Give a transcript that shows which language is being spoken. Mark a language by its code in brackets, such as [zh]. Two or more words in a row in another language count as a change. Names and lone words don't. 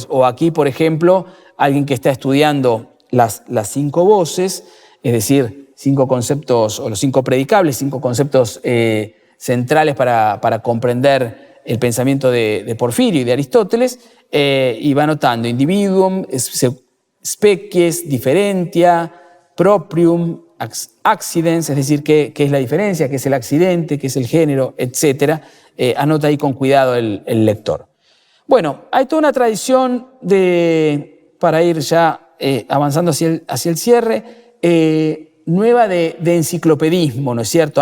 [es] O aquí, por ejemplo, alguien que está estudiando las 5 voces, es decir, 5 conceptos, o los 5 predicables, 5 conceptos centrales para comprender el pensamiento de Porfirio y de Aristóteles, y va anotando [la] individuum, species, differentia, proprium, accidens, [es] es decir, qué es la diferencia, qué es el accidente, qué es el género, etc. Anota ahí con cuidado el lector. Bueno, hay toda una tradición para ir ya avanzando hacia el cierre, nueva de enciclopedismo, ¿no es cierto?